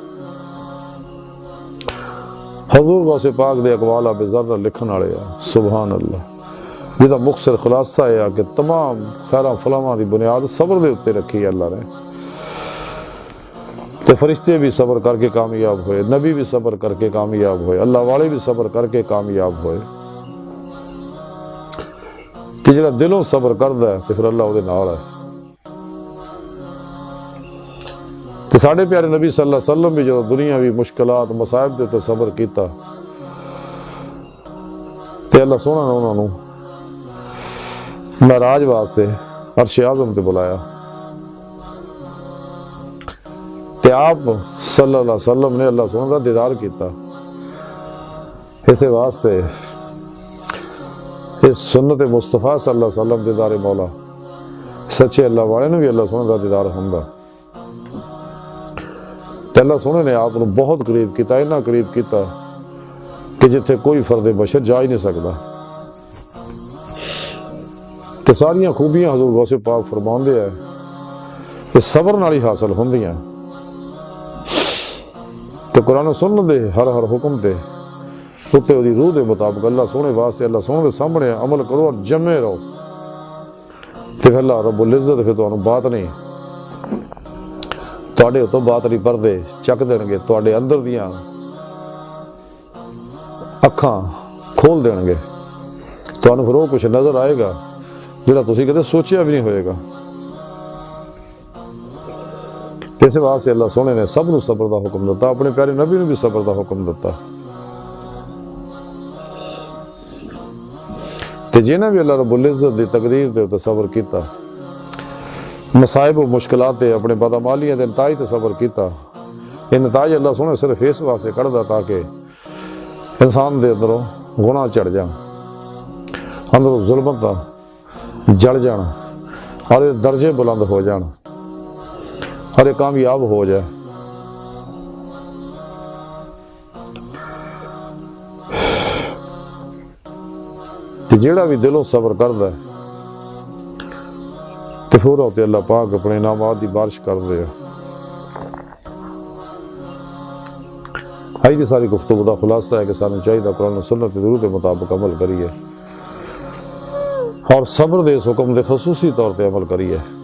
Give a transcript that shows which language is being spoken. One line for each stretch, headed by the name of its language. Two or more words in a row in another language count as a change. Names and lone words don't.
Punjabi: حضور غوث پاک دے اقوال اب ذرہ لکھن والے ہیں سبحان اللہ، جہاں مختصر خلاصہ ہے کہ تمام خیراں فلاواں دی بنیاد صبر دے اتے رکھی ہے اللہ نے. تے فرشتے بھی صبر کر کے کامیاب ہوئے، نبی بھی صبر کر کے کامیاب ہوئے، اللہ والے بھی صبر کر کے کامیاب ہوئے. تے جڑا دلوں صبر کردا ہے تے پھر اللہ او دے نال ہے. تے ساڈے پیارے نبی صلی اللہ علیہ وسلم بھی جدوں دنیاوی مشکلات مصائب دے تے صبر کیتا تے اللہ سونا نے انہاں نوں معراج واسطے عرش اعظم تے بلایا. تے آپ صلی اللہ علیہ وسلم نے اللہ سونا دا دیدار کیتا. اسے واسطے اس سنت مصطفیٰ صلی اللہ علیہ وسلم دیدار مولا سچے اللہ والے نے بھی اللہ سونا دا دیدار ہوندا. تے اللہ سونے نے آپ نوں بہت قریب کیتا، اتنا قریب کیتا کہ جتھے کوئی فرد بشر جا ہی نہیں سکدا. تے ساریاں خوبیاں حضور غوث پاک فرماندے ہیں کہ صبر نال ہی حاصل ہوندیاں. تو قرآن و سنت دے ہر حکم دے اتے دی روح دے مطابق اللہ سونے واسطے اللہ سونے دے سامنے عمل کرو اور جمے رہو. تے پھر اللہ رب العزت پھر تانوں بات نہیں تواڈے تو بات نہیں پردے چک دین گے، تواڈے اندر دیاں اکھاں کھول دین گے، تانوں
Urdu: پھر وہ کچھ نظر آئے گا
Punjabi: جڑا تسی کدے سوچیا بھی نہیں ہوئے گا. اس واسطے اللہ سونے نے سب نو صبر دا حکم دیتا، اپنے پیارے نبی نے بھی صبر دا حکم دیتا. تے جنہیں بھی اللہ رب العزت دی تقدیر دے تے صبر کیتا، مصائب و مشکلات تے اپنے بدعمالیاں دے نتائج تے صبر کیتا، یہ نتائج اللہ سونے صرف اس واسطے کڑدا تاکہ انسان دے اندروں گناہ چڑھ جان، اندروں ظلمت جڑ جان اور درجے بلند ہو جان
Urdu: اور یہ کامیاب ہو جائے.
Punjabi: تے جیڑا بھی دلوں صبر کردا ہے تے پورا تے اللہ پاک اپنے انعامات دی بارش کر دے. آئی دی ساری گفتگو دا خلاصہ ہے کہ سانوں چاہیے قرآن و سنت درود کے مطابق عمل کریے اور صبر دے اس حکم دے خصوصی طور پہ عمل کریے.